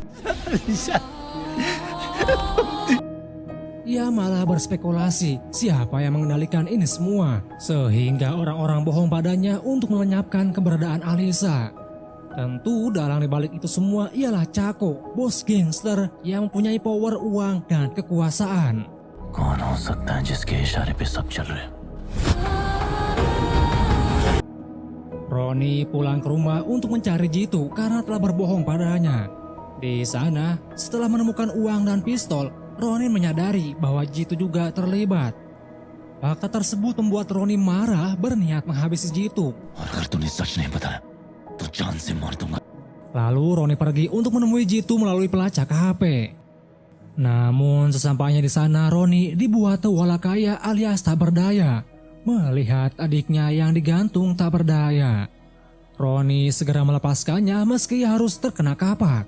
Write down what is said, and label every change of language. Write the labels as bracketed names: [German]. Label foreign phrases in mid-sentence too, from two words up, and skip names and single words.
[Indonesian] Ia malah berspekulasi siapa yang mengendalikan ini semua, sehingga orang-orang bohong padanya untuk melenyapkan keberadaan Alisa. Tentu dalang dibalik itu semua ialah Chaco, bos gangster yang mempunyai power, uang, dan kekuasaan. [Hindi] कौन हो सकता है जिसके इशारे पे सब चल रहे? [Indonesian] Ronnie pulang ke rumah untuk mencari Jitu karena telah berbohong padanya. Di sana, setelah menemukan uang dan pistol, Ronnie menyadari bahwa Jitu juga terlibat. Fakta tersebut membuat Ronnie marah, berniat menghabisi Jitu. [Hindi] और अगर तूने सच नहीं बताया, तो जान से मार दूंगा। [Indonesian] Lalu Ronnie pergi untuk menemui Jitu melalui pelacak HP. Namun sesampainya di sana, Ronnie dibuat tewala kaya alias tak berdaya. Melihat adiknya yang digantung tak berdaya, Ronnie segera melepaskannya meski harus terkena kapak.